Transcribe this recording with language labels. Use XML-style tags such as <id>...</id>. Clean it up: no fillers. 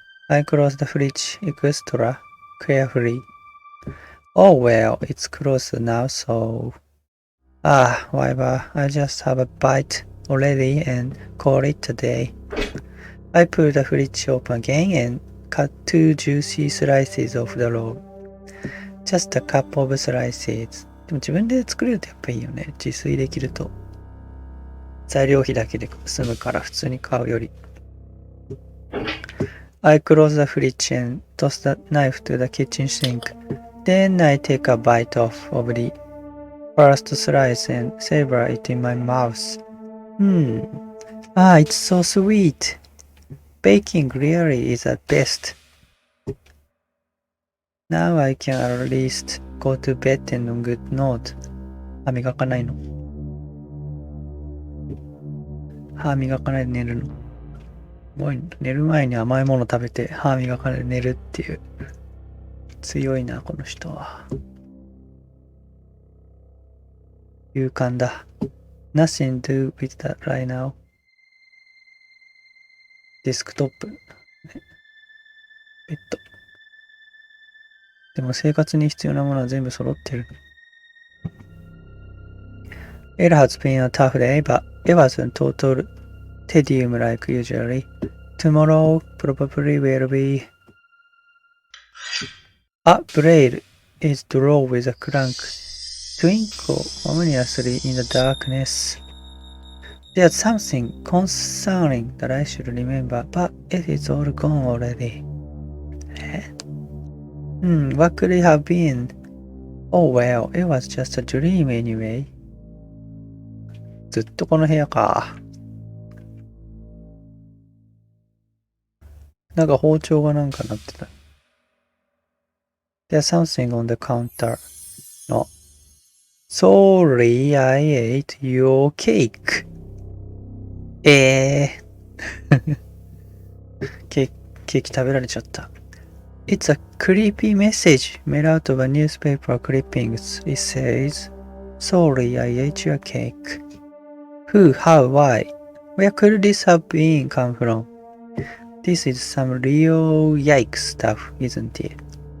<en>I closed the fridge extra carefully. Oh well, it's closed now, so... whatever, I just have a bite already and call it a day. I pulled the fridge open again and cut 2 juicy slices of the roll. Just a couple of slices.</en> <ja>でも自分で作れるとやっぱいいよね。自炊できると。材料費だけで済むから普通に買うより。</ja> <en>I close the fridge and toss the knife to the kitchen sink. Then I take a bite off of the first slice and savor it in my mouth. It's so sweet. Baking really is the best. Now I can at least go to bed and on good note.</en> <ja>歯磨かないの？歯磨かないで寝るの？すごい、寝る前に甘いもの食べて歯磨かないで寝るっていう。強いな、この人は。勇敢だ。</ja> <en>Nothing to do with that right now.</en> <ja>デスクトップ。ベッド。でも生活に必要なものは全部揃ってる。</ja> <en>It has been a tough day, but it wasn't total tedium like usually. Tomorrow probably will be. A blade is drawn with a crank. Twinkle ominously in the darkness. There's something concerning that I should remember, but it is all gone already. What could it have been? Oh well, it was just a dream anyway.</en> <ja>ずっとこの部屋か。なんか包丁がなんかなってた。</ja> <en>There's something on the counter. No. Sorry, I ate your cake.</en> <ja>ケーキ食べられちゃった。</ja> <en>It's a creepy message made out of a newspaper clippings. It says, Sorry, I ate your cake. Who, how, why? Where could this have been come from? This is some real yikes stuff, isn't it?</en>